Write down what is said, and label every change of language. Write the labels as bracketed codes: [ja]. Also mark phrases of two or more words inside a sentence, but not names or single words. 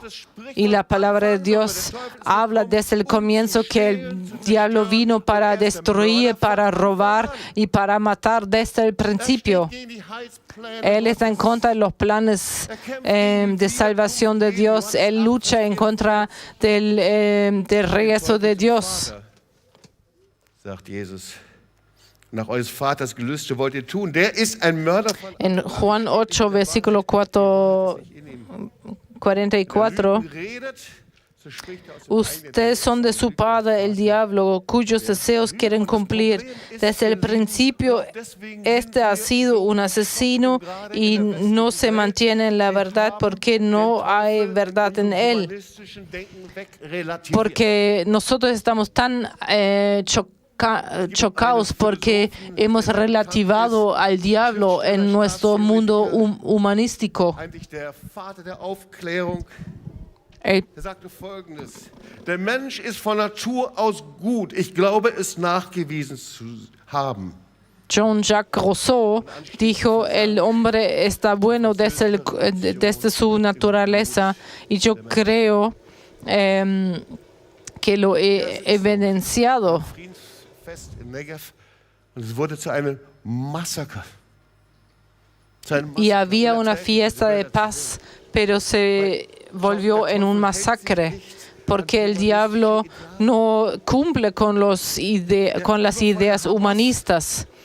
[es] Y la palabra de Dios habla desde el comienzo que el diablo vino para destruir, para robar y para matar desde el principio. Él está en contra de los planes de salvación de Dios. Él lucha en contra del regreso de Dios. [de] Sagt Jesus. Nach eures Vaters Gelüste wollt ihr tun. Der ist ein Mörder von [es] En Juan 8, versículo 44, ustedes son de su padre el diablo, cuyos deseos quieren cumplir. Desde el principio, este ha sido un asesino y no se mantiene en la verdad porque no hay verdad en él. Porque nosotros estamos tan chocados porque hemos relativado al diablo en nuestro mundo humanístico. [de] Er sagte Folgendes: Der Mensch ist von Natur aus gut. Ich glaube, es nachgewiesen zu haben. [es] Jean-Jacques Rousseau dijo, el hombre está bueno desde su naturaleza, y yo creo que lo he evidenciado. Y había una fiesta de paz, pero se volvió en un masacre, porque el diablo no cumple con las ideas humanistas.